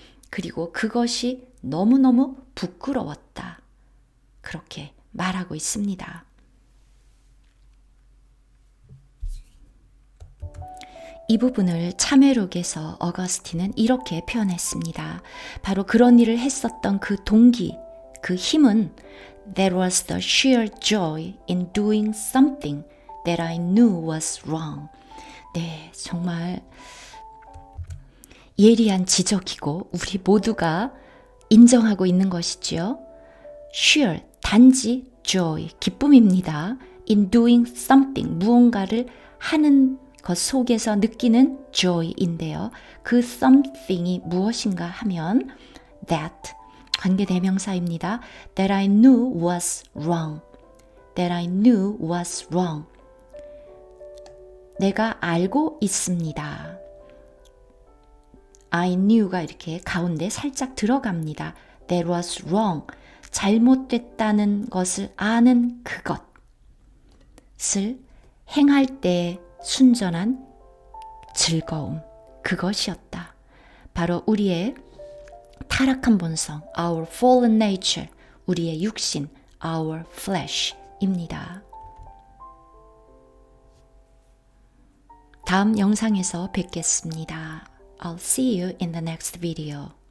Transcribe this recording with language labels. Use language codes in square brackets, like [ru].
[ko] 그리고 그것이 너무너무 부끄러웠다. 그렇게 말하고 있습니다. 이 부분을 참회록에서 어거스틴은 이렇게 표현했습니다. 바로 그런 일을 했었던 그 동기, 그 힘은 [en] There was the sheer joy in doing something that I knew was wrong. [ko] 네, 정말 예리한 지적이고 우리 모두가 인정하고 있는 것이지요. sheer, 단지 joy, 기쁨입니다. [en] in doing something, [ko] 무언가를 하는 것 속에서 느끼는 joy인데요. 그 something이 무엇인가 하면 that, 관계대명사입니다. [en] That I knew was wrong. That I knew was wrong. [ko] 내가 알고 있습니다. I knew가 이렇게 가운데 살짝 들어갑니다. [en] That was wrong. [ko] 잘못됐다는 것을 아는 그것을 행할 때 순전한 즐거움, 그것이었다. 바로 우리의 타락한 본성, [en] our fallen nature, [ko] 우리의 육신, our flesh입니다. 다음 영상에서 뵙겠습니다. [en] I'll see you in the next video.